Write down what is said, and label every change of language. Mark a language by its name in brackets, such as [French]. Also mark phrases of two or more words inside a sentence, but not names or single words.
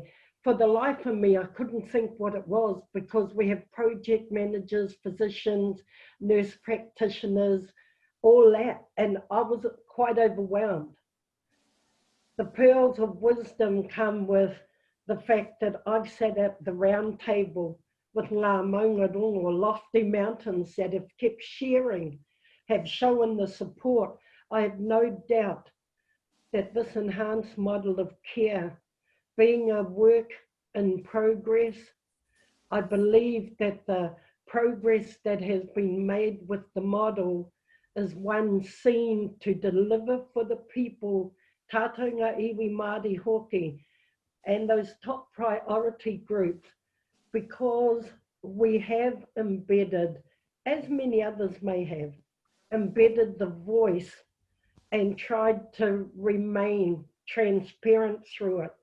[English] For the life of me, I couldn't think what it was, because we have project managers, physicians, nurse practitioners, all that, and I was quite overwhelmed. The pearls of wisdom come with the fact that I've sat at the round table with [Māori] ngā maungarongo, [English] lofty mountains that have kept sharing, have shown the support. I have no doubt that this enhanced model of care, being a work in progress, I believe that the progress that has been made with the model is one seen to deliver for the people, [Māori] tātou ngā iwi Māori hoki, [English] and those top priority groups, because we have embedded, as many others may have, embedded the voice and tried to remain transparent through it.